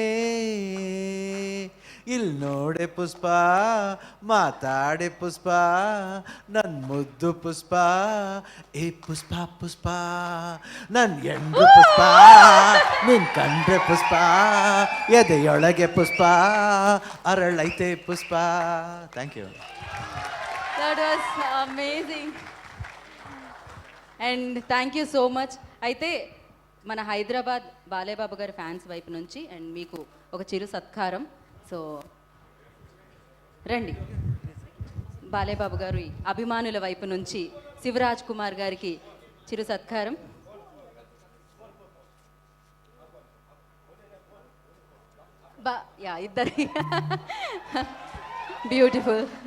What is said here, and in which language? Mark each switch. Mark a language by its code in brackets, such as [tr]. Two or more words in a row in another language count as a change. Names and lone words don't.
[kn] ಇಲ್ ನೋಡೆ ಪುಷ್ಪ ಮಾತಾಡೆ ಪುಷ್ಪ ನನ್ ಮುದ್ದು ಪುಷ್ಪ ಏ ಪುಷ್ಪ ಪುಷ್ಪ ನನ್ ಎಂಡು ಪುಷ್ಪ ನಿನ್ ಕಂಡ್ರೆ ಪುಷ್ಪ ಎದೆಯೊಳಗೆ ಪುಷ್ಪ ಅರಳೈತೆ ಪುಷ್ಪ. [en] Thank you. That was amazing. And thank you so much. [te] అయితే మన హైదరాబాద్ బాలయ్యబాబు గారి ఫ్యాన్స్ వైపు నుంచి అండ్ మీకు ఒక చిరు సత్కారం. సో రండి, బాలయ్యబాబు గారి అభిమానుల వైపు నుంచి శివరాజ్ కుమార్ గారికి చిరు సత్కారం. ఇద్దరి బ్యూటిఫుల్.